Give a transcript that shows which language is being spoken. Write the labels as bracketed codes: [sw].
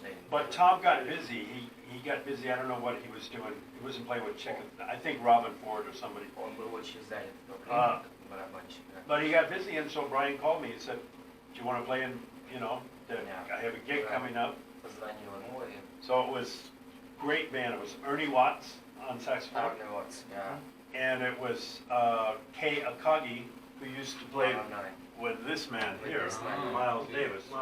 [en] But Tom got busy. He got busy. I don't know what he was doing. He wasn't playing with Chick. I think Robin Ford or somebody. [ru] Он был очень занят в то время, барабанщик. [en] But he got busy, and so Brian called me and said, "Do you want to play in? I have a gig coming up." [ru] Позвонил ему и [en] So it was great band. It was E.N.I Watts on saxophone, and it was Kay Akagi, who used to play with this man here, Miles Davis.